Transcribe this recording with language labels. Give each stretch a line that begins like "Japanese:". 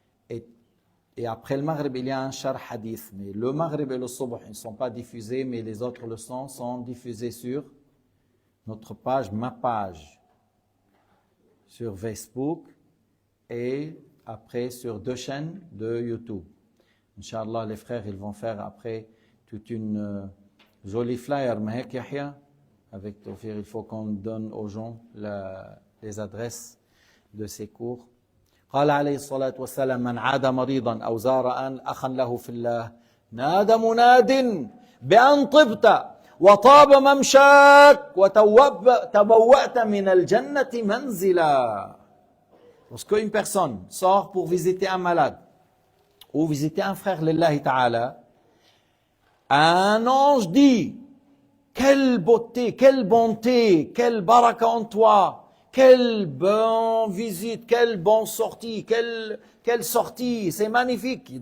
French: Et, et après le Maghrib, il y a un char hadith. Mais le Maghrib et le Subh, ils ne sont pas diffusés, mais les autres leçons sont diffusées sur notre page, ma page, sur Facebook et après sur 2 chaînes de YouTube. Inch'Allah, les frères, ils vont faire après toute une jolie flyer. Mais Yahya, avec Tawfiq, il faut qu'on donne aux gens les adresses de ces cours.
Arabic: قال عليه الصلاة والسلام من عاد مريضا أو زار أخا له في الله نادى مناد بأن طبت وطاب ممشاك وتبوأت من الجنة منزلا.
French: Lorsque une personne sort pour visiter un malade ou visiter un frère lillahi ta'ala, un ange dit: quelle beauté, quelle bonté, quelle baraka en toi, quelle bonne visite, quelle bonne sortie, quelle sortie, c'est magnifique.